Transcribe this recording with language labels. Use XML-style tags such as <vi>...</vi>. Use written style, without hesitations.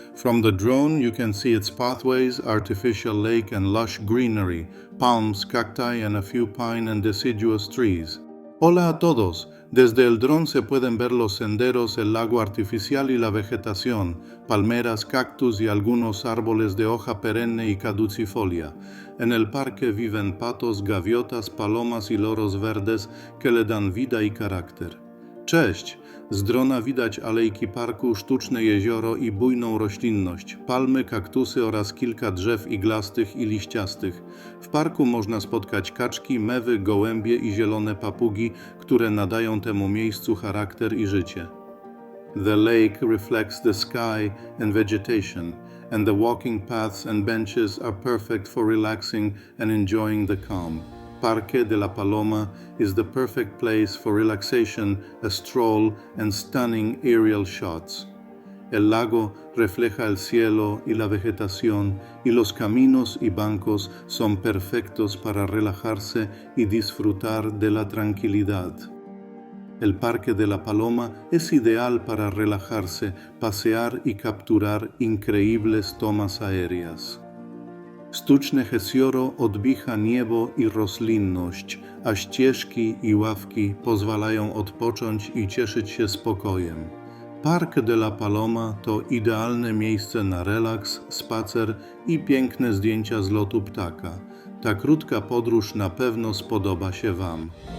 <en>From the drone you can see its pathways, artificial lake and lush greenery, palms, cacti and a few pine and deciduous trees.</en> <es>Hola a todos, desde el dron se pueden ver los senderos, el lago artificial y la vegetación, palmeras, cactus y algunos árboles de hoja perenne y caducifolia. En el parque viven patos, gaviotas, palomas y loros verdes que le dan vida</es> <pl>i charakter. Cześć! Z drona widać alejki parku, sztuczne jezioro i bujną roślinność, palmy, kaktusy oraz kilka drzew iglastych i liściastych. W parku można spotkać kaczki, mewy, gołębie i zielone papugi, które nadają temu miejscu charakter i życie.</pl> <en>The lake reflects the sky and vegetation, and the walking paths and benches are perfect for relaxing and enjoying the calm. Parque de la Paloma is the perfect place for relaxation, a stroll, and stunning aerial shots.</en> <es>El lago refleja el cielo y la vegetación, y los caminos y bancos son perfectos para relajarse y disfrutar de la tranquilidad. El Parque de la Paloma es ideal para relajarse, pasear y capturar increíbles tomas aéreas.</es> <pl>Sztuczne jezioro odbicha niebo i roślinność, a ścieżki i ławki pozwalają odpocząć i cieszyć się spokojem. Parque de la Paloma to idealne miejsce na relaks, spacer i piękne zdjęcia z lotu ptaka. Ta krótka podróż na pewno spodoba się Wam.</pl>